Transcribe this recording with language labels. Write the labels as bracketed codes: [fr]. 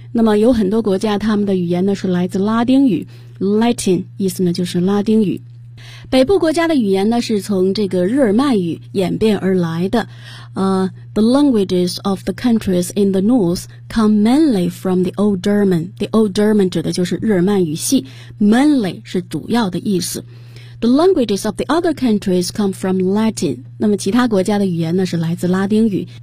[zh] 那么有很多国家他们的语言呢是来自拉丁语 Latin 意思呢就是拉丁语。北部国家的语言呢是从这个日耳曼语演变而来的。 [en] The languages of the countries in the north come mainly from the Old German. [zh] The Old German 指的就是日耳曼语系 Mainly 是主要的意思。 [en] The languages of the other countries come from Latin. [zh] 那么其他国家的语言呢是来自拉丁语。